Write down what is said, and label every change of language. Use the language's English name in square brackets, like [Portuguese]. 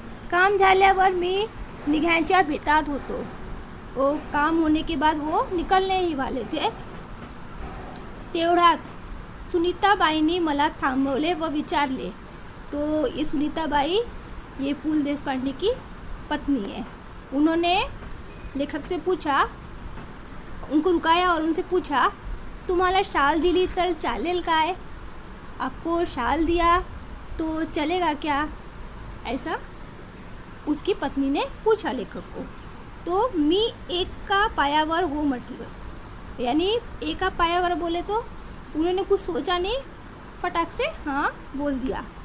[Marathi] काम झाल्यावर मी निघायच्या बेतात होतो। [Hindi] वो काम होने के बाद वो निकलने ही वाले थे। [Marathi] तेवढ्यात सुनीताबाईंनी मला थांबवले व विचारले। [Hindi] तो ये सुनीताबाई ये पु ल देशपांडे की पत्नी है। उन्होंने लेखक से पूछा, उनको रुकाया और उनसे पूछा [Marathi] तुम्हाला शाल दिली तर चालेल काय? [Hindi] आपको शाल दिया तो चलेगा क्या? ऐसा उसकी पत्नी ने पूछा लेखक को। [Marathi] तो मी एका पायावर हो म्हटलं, यानी एका पायावर बोले तो [Hindi] उन्होंने कुछ सोचा नहीं, फटाक से हाँ बोल दिया।